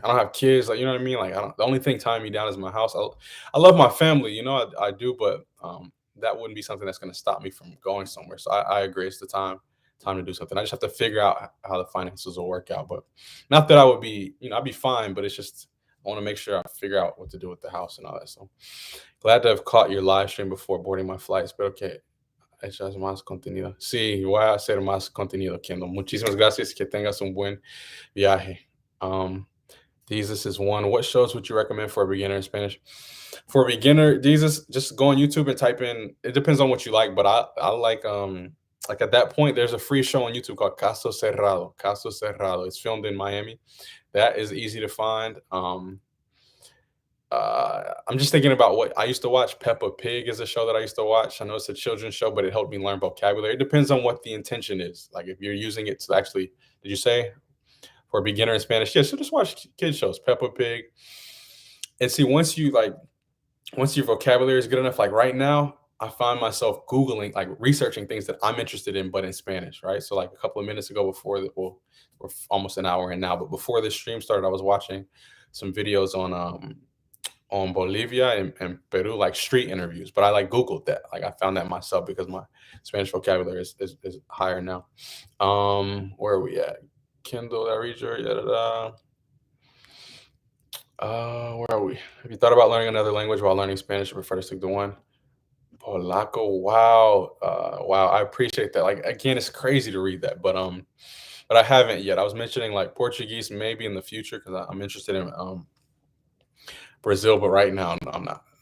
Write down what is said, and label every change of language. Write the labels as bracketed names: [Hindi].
[English] I don't have kids, like, you know what I mean. Like, the only thing tying me down is my house. I love my family, you know, I do, but that wouldn't be something that's going to stop me from going somewhere. So I agree. It's the time to do something. I just have to figure out how the finances will work out. But not that I would be, you know, I'd be fine, but it's just I want to make sure I figure out what to do with the house and all that. So glad to have caught your live stream before boarding my flights. But okay, [Spanish] echas más contenido. Sí, voy a hacer más contenido, Kendall. Muchísimas gracias. Que tengas un buen viaje. [English] Jesus is one. What shows would you recommend for a beginner in Spanish? For a beginner, Jesus, just go on YouTube and type in. It depends on what you like, but I like at that point, there's a free show on YouTube called Caso Cerrado. Caso Cerrado. It's filmed in Miami. That is easy to find. I'm just thinking about what I used to watch. Peppa Pig is a show that I used to watch. I know it's a children's show, but it helped me learn vocabulary. It depends on what the intention is. Like, if you're using it to actually, did you say for a beginner in Spanish? Yeah, so just watch kid shows, Peppa Pig. And see, once your vocabulary is good enough, like right now, I find myself Googling, like researching things that I'm interested in, but in Spanish, right? So like a couple of minutes ago we're almost an hour in now, but before this stream started, I was watching some videos on Bolivia and Peru, like street interviews. But I like Googled that. Like I found that myself because my Spanish vocabulary is higher now. Where are we at? Kindle, that reader, da, da, da. Where are we? Have you thought about learning another language while learning Spanish or prefer to stick to one? Polaco, wow. Wow, I appreciate that. Like again, it's crazy to read that, but I haven't yet. I was mentioning like Portuguese maybe in the future because I'm interested in Brazil, but right now I'm not.